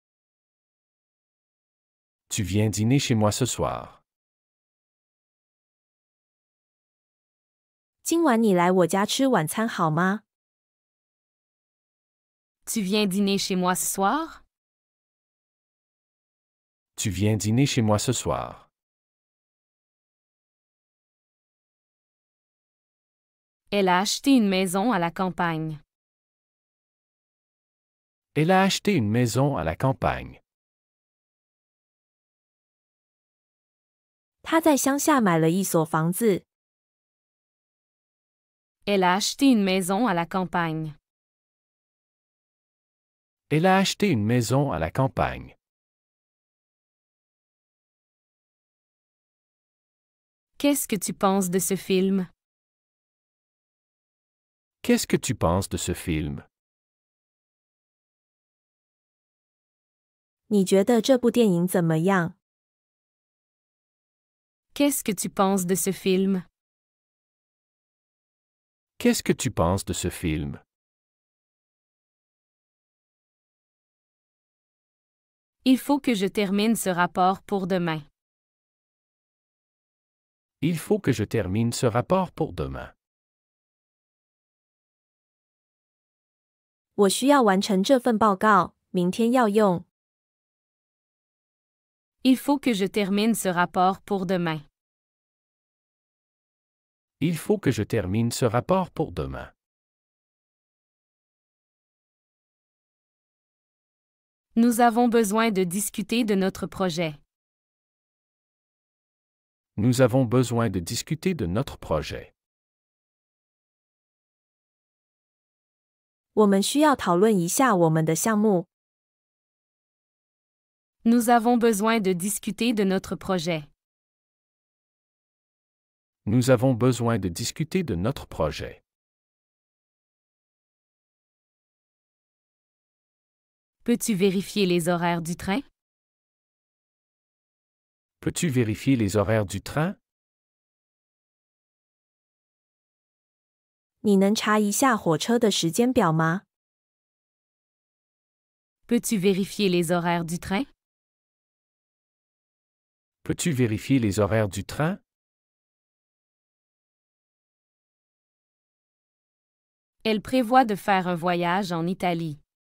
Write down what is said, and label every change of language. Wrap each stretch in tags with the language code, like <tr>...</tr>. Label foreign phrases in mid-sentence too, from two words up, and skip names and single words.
<fr>Tu viens dîner chez moi ce soir.</fr> <zh>今晚你来我家吃晚餐好吗？</zh> <fr>Tu viens dîner chez moi ce soir? Tu viens dîner chez moi ce soir. Elle a acheté une maison à la campagne. Elle a acheté une maison à la campagne.</fr> <zh>他在乡下买了一所房子。</zh> <fr>Elle a acheté une maison à la campagne. Elle a acheté une maison à la campagne. Qu'est-ce que tu penses de ce film? Qu'est-ce que tu penses de ce film?</fr> <zh>你觉得这部电影怎么样？</zh> <fr>Qu'est-ce que tu penses de ce film? Qu'est-ce que tu penses de ce film? Il faut que je termine ce rapport pour demain. Il faut que je termine ce rapport pour demain.</fr> <zh>我需要完成这份报告，明天要用。</zh> <fr>Il faut que je termine ce rapport pour demain. Il faut que je termine ce rapport pour demain. Nous avons besoin de discuter de notre projet. Nous avons besoin de discuter de notre projet.</fr> <zh>我们需要讨论一下我们的项目。</zh> <fr>Nous avons besoin de discuter de notre projet. Nous avons besoin de discuter de notre projet. Peux-tu vérifier les horaires du train? Peux-tu vérifier les horaires du train?</fr> <zh>你能查一下火车的时间表吗？</zh> <fr>Peux-tu vérifier les horaires du train? Peux-tu vérifier les horaires du train? Elle prévoit de faire un voyage en Italie.</fr>